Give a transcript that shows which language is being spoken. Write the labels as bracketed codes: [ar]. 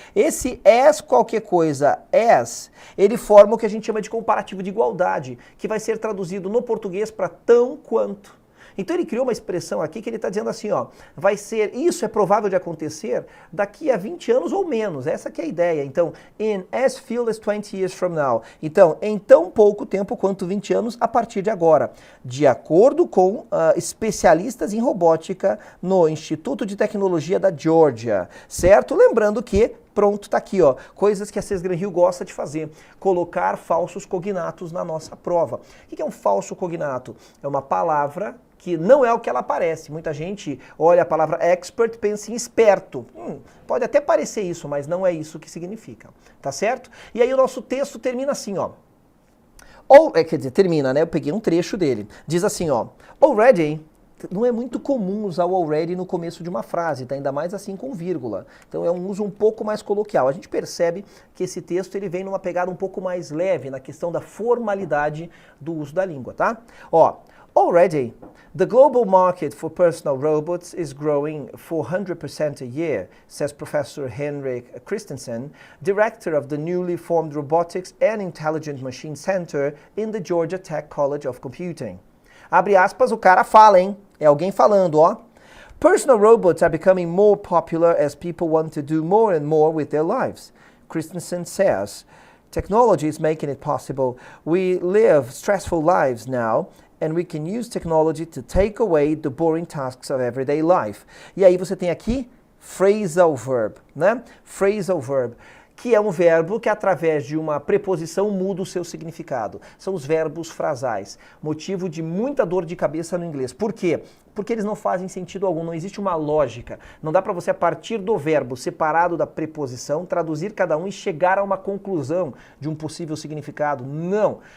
[pt] Esse as qualquer coisa, ele forma o que a gente chama de comparativo de igualdade, que vai ser traduzido no português para tão quanto. Então ele criou uma expressão aqui que ele está dizendo assim, ó, isso é provável de acontecer daqui a 20 anos ou menos, essa que é a ideia. Então, [en] in as few as 20 years from now. [pt] Então, em tão pouco tempo quanto 20 anos a partir de agora. De acordo com especialistas em robótica no Instituto de Tecnologia da Georgia, certo? Lembrando que pronto, tá aqui, ó, coisas que a CES Gran Rio gosta de fazer, colocar falsos cognatos na nossa prova. O que é um falso cognato? É uma palavra que não é o que ela parece. Muita gente olha a palavra expert e pensa em esperto. Pode até parecer isso, mas não é isso que significa, tá certo? E aí o nosso texto termina assim, ó. Quer dizer, termina, né? Eu peguei um trecho dele. Diz assim, ó, already. Não é muito comum usar o already no começo de uma frase, tá? Ainda mais assim com vírgula. Então é um uso um pouco mais coloquial. A gente percebe que esse texto ele vem numa pegada um pouco mais leve na questão da formalidade do uso da língua, tá? [en] Ó, already, the global market for personal robots is growing 400% a year, says Professor Henrik Christensen, director of the newly formed Robotics and Intelligent Machine Center in the Georgia Tech College of Computing. [pt] Abre aspas, o cara fala, hein? É alguém falando, ó. [en] Personal robots are becoming more popular as people want to do more and more with their lives. Christensen says, technology is making it possible. We live stressful lives now, and we can use technology to take away the boring tasks of everyday life. [pt] E aí você tem aqui phrasal verb, né? Phrasal verb, que é um verbo que através de uma preposição muda o seu significado. São os verbos frasais, motivo de muita dor de cabeça no inglês. Por quê? Porque eles não fazem sentido algum, não existe uma lógica. Não dá para você, a partir do verbo separado da preposição, traduzir cada um e chegar a uma conclusão de um possível significado. Não!